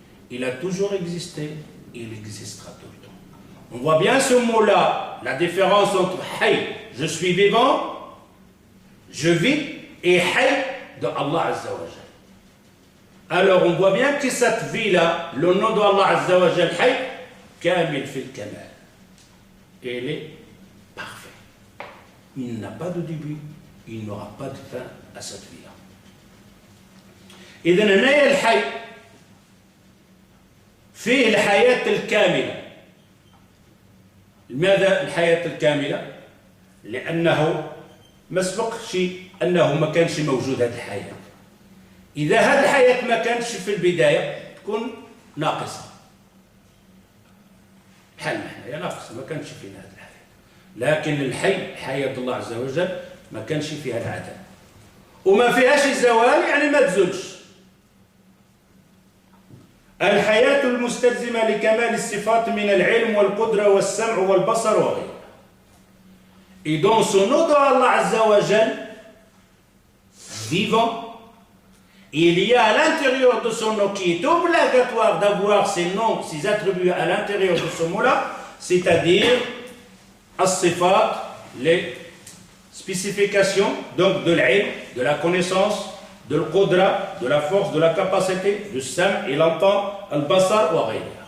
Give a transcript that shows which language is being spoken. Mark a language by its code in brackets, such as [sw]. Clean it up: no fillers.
[fr] Il a toujours existé, il existera tout le temps. On voit bien ce mot-là, la différence entre Hayy, je suis vivant, je vis, et Hayy de Allah Azza wa Jal. Alors on voit bien que cette vie-là, le nom d'Allah Azza wa Jal, Hayy, [ar] Kamil fil Kamal. [fr] Elle est parfaite. Il n'a pas de début, il n'aura pas de fin à cette vie-là. [ar] إذن هنا الحي فيه الحياة الكاملة. لماذا الحياة الكاملة؟ لأنه ما سبقش أنه ما كانش موجود هذه الحياة. إذا هذه الحياة ما كانش في البداية تكون ناقصة. بحالنا هي ناقصة ما كانش فينا هذه الحياة. لكن الحي حياة الله عز وجل ما كانش فيها العدم. وما فيهاش الزوال يعني ما تزولش. الحياة المستلزمة لكمال الصفات من العلم والقدرة والسمع والبصر وغيرها. [fr] Et dans son nom d'Allah Azza wa Jal, vivant, il y a à l'intérieur de son nom qui est obligatoire d'avoir ces noms, ces attributs à l'intérieur de ce mot-là, c'est-à-dire as-sifat, les spécifications donc de l'ilm, de la connaissance, de l'qudra, de la force, de la capacité, du sam, il entend, al-basar wa ghayr.